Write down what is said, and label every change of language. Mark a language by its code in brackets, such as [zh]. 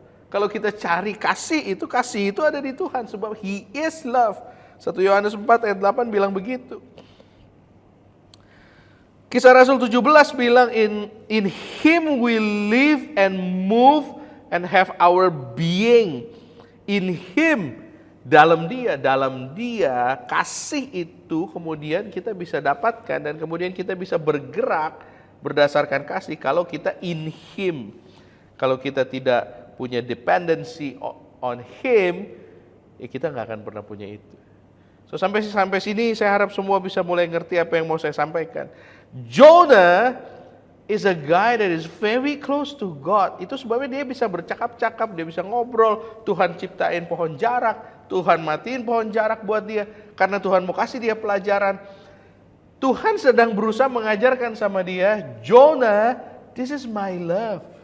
[id] Kalau kita cari kasih itu ada di Tuhan, sebab [en] He is love. [id] 1 Yohanes 4 ayat 8 bilang begitu. Kisah Rasul 17 bilang [en] in Him we live and move and have our being. In Him, [id] dalam dia kasih itu kemudian kita bisa dapatkan, dan kemudian kita bisa bergerak berdasarkan kasih kalau kita [en] in Him. [id] Kalau kita tidak punya [en] dependency on Him, [id] ya kita nggak akan pernah punya itu. So sampai sini saya harap semua bisa mulai ngerti apa yang mau saya sampaikan. [en] Jonah is a guy that is very close to God. [id] Itu sebabnya dia bisa bercakap-cakap, dia bisa ngobrol. Tuhan ciptain pohon jarak, Tuhan matiin pohon jarak buat dia, karena Tuhan mau kasih dia pelajaran. Tuhan sedang berusaha mengajarkan sama dia, Jonah, [en] this is my love.